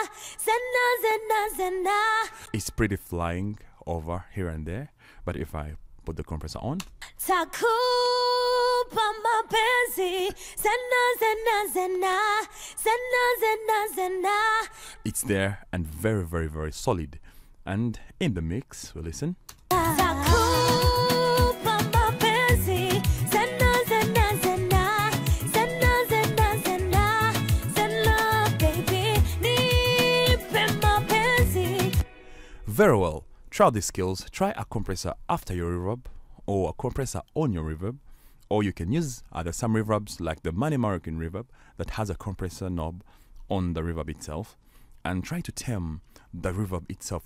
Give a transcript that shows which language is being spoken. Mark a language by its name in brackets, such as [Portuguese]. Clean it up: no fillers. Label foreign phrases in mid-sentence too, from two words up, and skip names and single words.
[English] It's pretty flying over here and there, but if I put the compressor on. [Swahili] Takupa mapenzi, zena, zena, zena, zena, zena, zena. [English] It's there and very, very, very solid. And in the mix, we listen. [Swahili] Takupa mapenzi, zena, zena, zena, zena, zena, zena, zena, baby, nipe mapenzi. [English] Very well. Try these skills. Try a compressor after your reverb, or a compressor on your reverb, or you can use either some reverbs like the Money American reverb that has a compressor knob on the reverb itself, and try to tame the reverb itself.